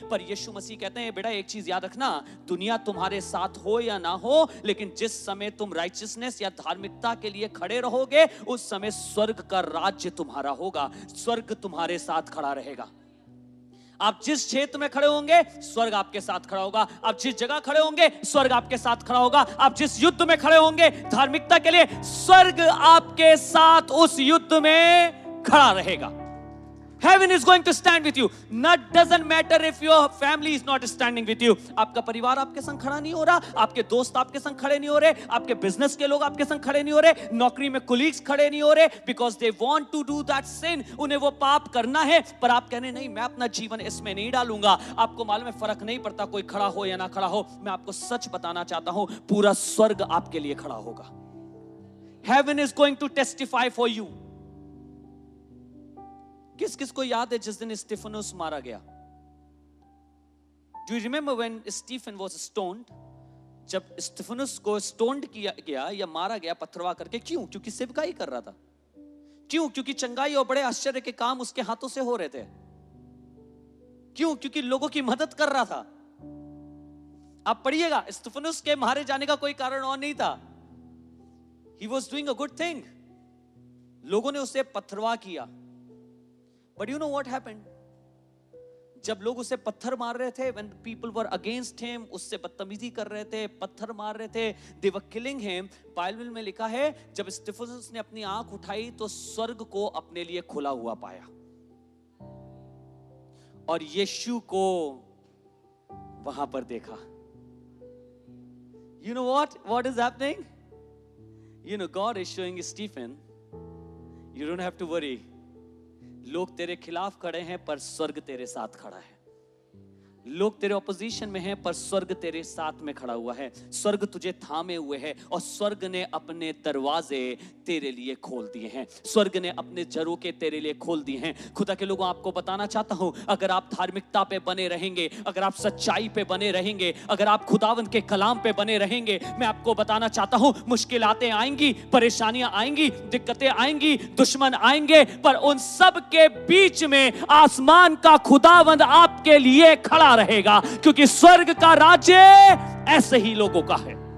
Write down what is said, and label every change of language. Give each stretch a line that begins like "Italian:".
Hindi: पर यीशु मसीह कहते हैं बेटा एक चीज याद रखना, दुनिया तुम्हारे साथ हो या ना हो, लेकिन जिस समय तुम राइचियसनेस या धार्मिकता के लिए खड़े रहोगे, उस समय स्वर्ग का राज्य तुम्हारा होगा, स्वर्ग तुम्हारे साथ खड़ा रहेगा। आप जिस क्षेत्र में खड़े होंगे स्वर्ग आपके साथ खड़ा होगा, आप जिस जगह खड़े होंगे स्वर्ग आपके साथ खड़ा होगा, आप जिस युद्ध में खड़े होंगे धार्मिकता के लिए, स्वर्ग आपके साथ उस युद्ध में खड़ा रहेगा।
English: Heaven is going to stand with you. Not doesn't matter if your family is not standing with you.
Hindi: आपका परिवार आपके संग खड़ा नहीं हो रहा, आपके दोस्त आपके संग खड़े नहीं हो रहे, आपके बिजनेस के लोग आपके संग खड़े नहीं हो रहे, नौकरी में कुलीग्स खड़े नहीं हो रहे,
English: because they want to do that sin.
Hindi: उन्हें वो पाप करना है, पर आप कहने नहीं मैं अपना जीवन इसमें नहीं डालूंगा। आपको मालूम है फर्क नहीं पड़ता कोई खड़ा हो या ना खड़ा हो। मैं आपको सच बताना चाहता हूं, पूरा स्वर्ग आपके लिए खड़ा होगा।
English: Heaven is going to testify for you.
Hindi: किस किस को याद है जिस दिन स्टीफनुस मारा गया?
English: Do you remember when Stephen was stoned?
Hindi: जब स्टीफनुस को स्टोन्ड किया गया या मारा गया पत्थरवा करके, क्यों? क्योंकि सेवकाई कर रहा था। क्यों? क्योंकि चंगाई और बड़े आश्चर्य के काम उसके हाथों से हो रहे थे। क्यों? क्योंकि लोगों की मदद कर रहा था। आप पढ़िएगा, स्तिफनुस के मारे जाने का कोई कारण और नहीं था.
English: He was doing a good thing.
Hindi: लोगों ने उसे पत्थरवाह किया.
English: But you know what happened?
Hindi: जब लोग उसे पत्थर मार रहे थे,
English: when people were against him,
Hindi: उससे बदतमीजी कर रहे थे, पत्थर मार रहे थे,
English: they were killing him.
Hindi: Bible में लिखा है, जब स्तिफनुस ने अपनी आंख उठाई तो स्वर्ग को अपने लिए खुला हुआ पाया और यीशु को वहां पर देखा.
English: You know what is happening? You know, God is showing Stephen, you don't have to worry.
Hindi: लोग तेरे खिलाफ खड़े हैं पर स्वर्ग तेरे साथ खड़ा है. लोग तेरे ऑपोजिशन में हैं पर स्वर्ग तेरे साथ में खड़ा हुआ है. स्वर्ग तुझे थामे हुए है और स्वर्ग ने अपने दरवाजे तेरे लिए खोल दिए हैं. स्वर्ग ने अपने झरोखे तेरे लिए खोल दिए हैं. खुदा के लोगों, आपको बताना चाहता हूं, अगर आप धार्मिकता पे बने रहेंगे, अगर आप सच्चाई पे बने रहेंगे, अगर आप खुदावंद के कलाम पे बने रहेंगे, मैं आपको बताना चाहता हूं, मुश्किलातें आएंगी, परेशानियां आएंगी, दिक्कतें आएंगी, दुश्मन आएंगे, पर उन सब के बीच में आसमान का खुदावंद आपके लिए खड़ा रहेगा, क्योंकि स्वर्ग का राज्य ऐसे ही लोगों का है.